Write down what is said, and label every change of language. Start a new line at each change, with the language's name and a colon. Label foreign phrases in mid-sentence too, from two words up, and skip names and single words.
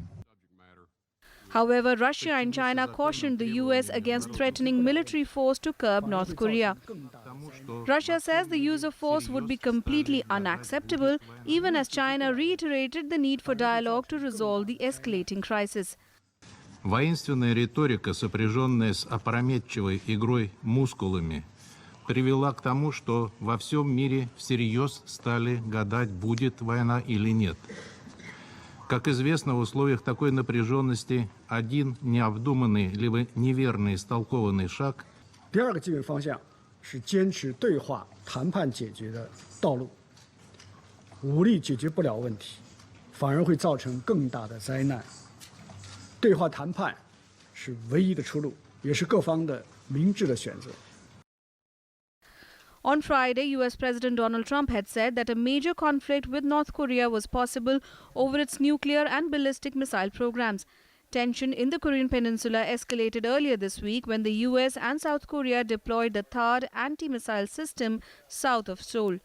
English: However, Russia and China cautioned the US against threatening military force to curb North Korea. Russia says the use of force would be completely unacceptable, even as China reiterated the need for dialogue to resolve the escalating crisis.
Russian: Воинственная риторика, сопряженная с опрометчивой игрой мускулами, привела к тому, что во всем мире всерьез стали гадать, будет война или нет. Как известно, в условиях такой напряженности один необдуманный либо неверный истолкованный шаг.
Chinese: 第二个基本方向是坚持对话谈判解决的道路，武力解决不了问题，反而会造成更大的灾难。对话谈判是唯一的出路，也是各方的明智的选择。
English: On Friday, US President Donald Trump had said that a major conflict with North Korea was possible over its nuclear and ballistic missile programs. Tension in the Korean peninsula escalated earlier this week when the US and South Korea deployed the THAAD anti-missile system south of Seoul.